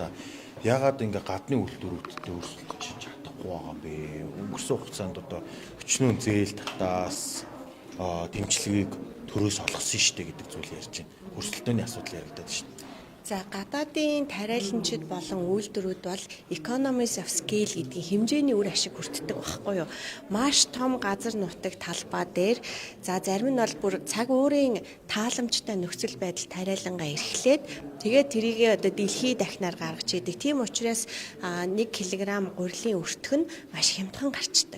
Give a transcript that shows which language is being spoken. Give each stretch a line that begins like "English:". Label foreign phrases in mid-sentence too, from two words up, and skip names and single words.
Mongolian: Яагаад ингээ гадны үйлдвэрүүдэд өөрчлөлт хийж чадахгүй байгаа юм бэ? Өнгөрсөн хугацаанд одоо өчнөө зээл татаас дэмжлэгийг төрөөс олгосон шүү дээ гэдэг зүйл ярьж байна. Өрсөлдөөний асуудал яригадаад шүү дээ. За гадаадын тариаланчид болон үйлдвэрүүд бол
English: economies of scale
Mongolian: гэдгийн хэмжээний үр ашиг хүртдэг байхгүй юу? Маш том газар нутаг талбай дээр за зарим нь бол бүр цаг уурын тааламжтай нөхцөл байдал тариалангаа эрхлээд тэгээд тэрийгээ одоо дэлхийд дахнаар гаргаж идэг. Тийм учраас 1 кг гурилын өртгөн маш хямдхан гарчдаг.